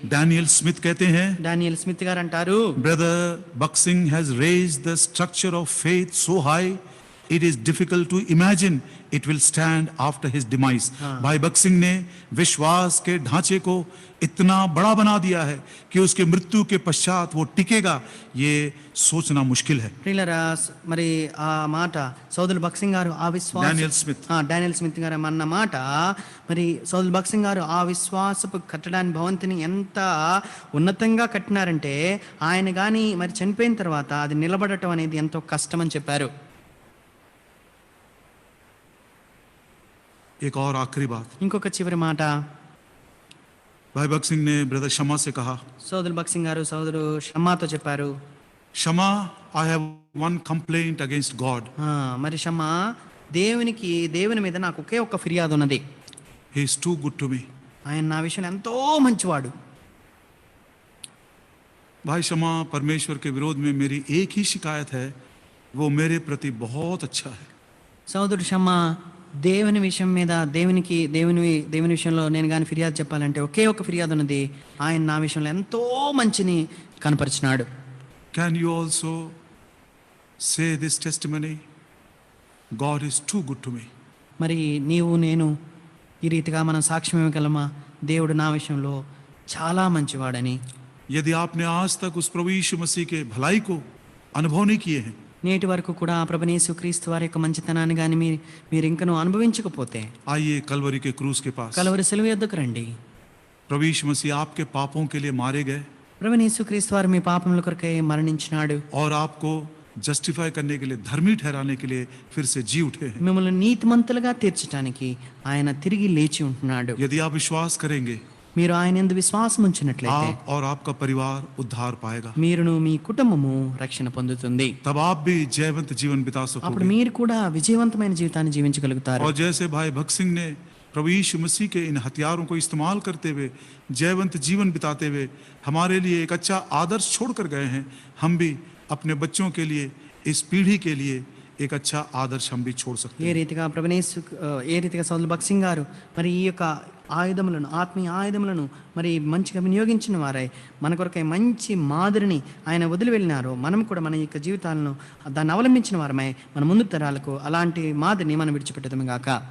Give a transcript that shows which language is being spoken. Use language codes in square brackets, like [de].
[hi] Daniel Smith कहते हैं, [te] Daniel Smith గారు అంటారు, [en] Brother Buxing has raised the structure of faith so high, it is difficult to imagine it will stand after his demise. [hi] भाई boxing ने विश्वास के ढांचे को इतना बड़ा बना दिया है कि उसके मृत्यु के पश्चात वो टिकेगा, ये सोचना मुश्किल है. [te] ప్రియులరా, మరి ఆ మాట సోదరులు బక్సింగ్ గారు ఆ విశ్వాస డానియల్ స్మిత్. డానియల్ స్మిత్ గారు అన్న మాట, మరి సోదరులు బక్సింగ్ గారు ఆ విశ్వాసపు కట్టడాన్ని భవంతిని ఎంత ఉన్నతంగా కట్టినారంటే ఆయన కానీ మరి చనిపోయిన తర్వాత అది నిలబడటం అనేది ఎంతో కష్టం అని చెప్పారు. [hi] एक और आखिरी बात, [te] ఇంకొక చివరి మాట [hi] भाई बक्सिंग ने ब्रदर शमा से कहा, [te] సోదరులు బక్సింగ్ గారు సోదరు షమ్మాతో చెప్పారు, [en] Shama, I have one complaint against God. [te] మరి షమ్మా, దేవుని మీద నాకు ఒకే ఒక్క ఫిర్యాదు ఉన్నది. [en] He is too good to me. [te] ఆయన నా విషయంలో ఎంతో మంచివాడు. [hi] भाई शमा, परमेश्वर के विरोध में मेरी एक ही शिकायत है, वो मेरे प्रति बहुत अच्छा है. [te] సోదరుడు షమ్మా, దేవుని విషయం మీద దేవుని విషయంలో నేను కానీ ఫిర్యాదు చెప్పాలంటే ఒకే ఒక ఫిర్యాదు ఉన్నది, ఆయన నా విషయంలో ఎంతో మంచిని కనపరిచినాడు. [en] Can you also say this testimony? God is too good to me. [te] మరి నీవు నేను ఈ రీతిగా మనం సాక్ష్యం ఇవ్వగలమా? దేవుడు నా విషయంలో చాలా మంచివాడని. [hi] यदि आपने आज तक उस प्रभु यीशु मसीह के भलाई को अनुभव नहीं किए हैं, [te] నేటి వరకు కూడా ప్రభువైన యేసు క్రీస్తు వారి యొక్క మంచితనాన్ని కానీ మీరు ఇంకను అనుభవించకపోతే [hi] आइए कलवरी के क्रूस के पास. [te] కలవరి సిలువ యొద్దకు రండి. [hi] प्रभु यीशु मसीह आपके पापों के लिए मारे गए [te] ప్రభువైన యేసు క్రీస్తు వారు మీ పాపముల కొరకై మరణించినాడు. [hi] और आपको जस्टिफाई करने के लिए, धर्मी ठहराने के लिए फिर से जी उठे हैं. [te] మిమ్మల్ని నీతిమంతులుగా తీర్చడానికి ఆయన తిరిగి లేచి ఉంటున్నాడు. [hi] यदि आप विश्वास करेंगे, [te] మీరు ఆయన యందు విశ్వాసం ఉంచినట్లయితే [hi] आप और आपका परिवार उद्धार पाएगा. [te] మీరును మీ కుటుంబము రక్షణ పొందుతుంది. [hi] तब आप भी जयवंत जीवन बिता [te] అప్పుడు [hi] सकोगे. [te] మీరు కూడా విజయవంతమైన జీవితాన్ని జీవించగలుగుతారు. [hi] और जैसे भाई भक्त सिंह ने प्रभु यीशु मसीह के इन हथियारों को इस्तेमाल करते हुए जयवंत जीवन बिताते हुए हमारे लिए एक अच्छा आदर्श छोड़कर गए हैं, हम भी अपने बच्चों के लिए, इस पीढ़ी के लिए एक अच्छा आदर्श हम भी छोड़ सकते [te] ఏ [hi] हैं. [te] రీతిగా ఏ రీతిగా సోదరులు బక్సింగ్ గారు మరి ఈ యొక్క ఆయుధములను, ఆత్మీయ ఆయుధములను మరి మంచిగా వినియోగించిన వారై మన కొరకై మంచి మాదిరిని ఆయన వదిలి వెళ్ళినారు. మనం కూడా మన యొక్క జీవితాలను దాన్ని అవలంబించిన వారమై మన ముందు తరాలకు అలాంటి మాదిరిని మనం విడిచిపెట్టదాము గాక.